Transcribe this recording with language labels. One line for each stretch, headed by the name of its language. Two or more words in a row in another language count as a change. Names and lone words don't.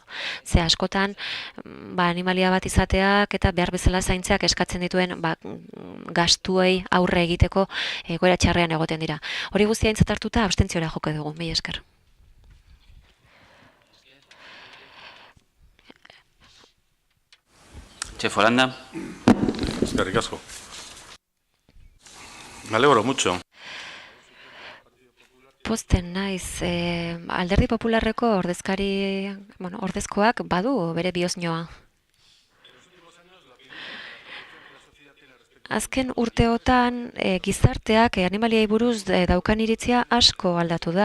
Basque: Ze askotan animalia bat izateak eta behar bezala zaintzeak eskatzen dituen gastuei aurre egiteko egoera txarrean egoten dira. Hori guztia aintzat hartuta abstentziora joko dugu. Mila esker. Txef Holanda. Eskerrik asko.
Spanish: Me alegro mucho.
Basque: Pozten naiz, Alderdi Popularreko ordezkoak badu bere bihoznoa. Azken urteotan gizarteak animaliei buruz daukan iritzia asko aldatu da.